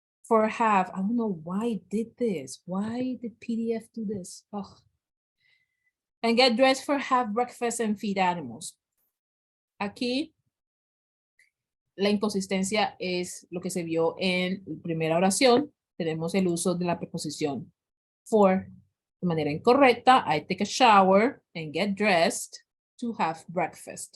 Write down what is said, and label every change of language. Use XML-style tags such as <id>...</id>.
<en>I don't know why it did this. Why did PDF do this? Ugh. And get dressed for have breakfast and feed animals.</en> <es>Aquí la inconsistencia es lo que se vio en la primera oración. Tenemos el uso de la preposición for de manera incorrecta.</es> <en>I take a shower and get dressed to have breakfast.</en>